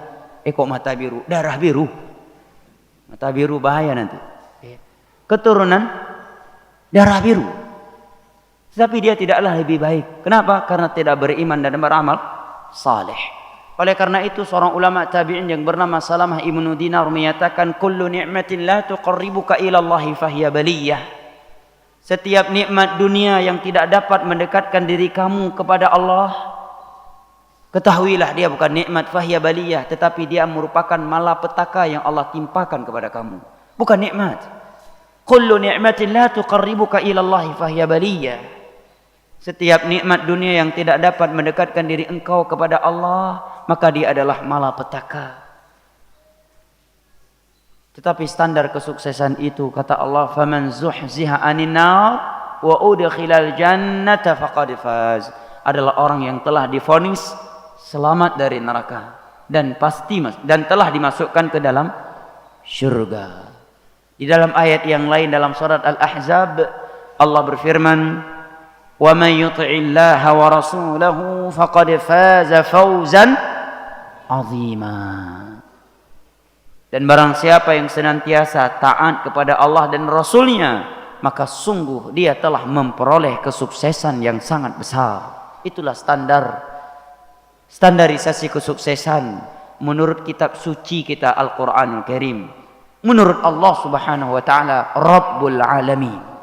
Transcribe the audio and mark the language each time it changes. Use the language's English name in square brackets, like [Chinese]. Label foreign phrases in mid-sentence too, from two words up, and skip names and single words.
[Indonesian] Kok mata biru? Darah biru. Mata biru bahaya nanti. Keturunan darah biru. Tetapi dia tidaklah lebih baik. Kenapa? Karena tidak beriman dan beramal saleh. Oleh karena itu seorang ulama tabi'in yang bernama Salamah ibnu Dinar menyatakan, [Arabic] كل نعمة لا تقربك إلى الله فهي بلية. [Indonesian] Setiap nikmat dunia yang tidak dapat mendekatkan diri kamu kepada Allah, ketahuilah dia bukan nikmat [Arabic] فهي بلية, [Indonesian] tetapi dia merupakan malapetaka yang Allah timpakan kepada kamu. Bukan nikmat. [Arabic] كل نعمة لا تقربك إلى الله فهي بلية. [Indonesian] Setiap nikmat dunia yang tidak dapat mendekatkan diri engkau kepada Allah, maka dia adalah malapetaka. Tetapi standar kesuksesan itu, kata Allah, [Arabic] فمن زحزح عن النار وأدخل الجنة فقد فاز, [Indonesian] adalah orang yang telah divonis selamat dari neraka dan telah dimasukkan ke dalam syurga. Di dalam ayat yang lain dalam surat Al-Ahzab, Allah berfirman, [Arabic] ومن يطع الله ورسوله فقد فاز فوزا عظيما. [Indonesian] Dan barang siapa yang senantiasa taat kepada Allah dan Rasulnya, maka sungguh dia telah memperoleh kesuksesan yang sangat besar. Itulah standarisasi kesuksesan menurut kitab suci kita Al-Quranul Karim, menurut Allah [Arabic] سبحانه وتعالى رب العالمين.